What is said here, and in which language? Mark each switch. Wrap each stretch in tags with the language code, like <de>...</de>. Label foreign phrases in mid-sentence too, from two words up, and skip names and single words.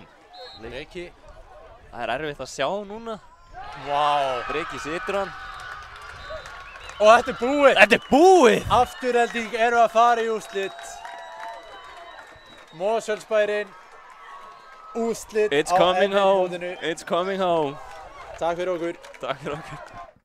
<is>Breki. Það er erfitt að sjá núna. Vá. Breki situr hann. Og þetta er búið. Þetta er búið! Afturhelding eru að fara í úrslit. Mosfellsbærinn. Úrslit</is> <en>It's</en> <is>á</is> <en>coming home.</en> <is>NM-mótinu.</is> <en>It's coming home.</en> <is>Takk fyrir okkur. Takk fyrir okkur.</is>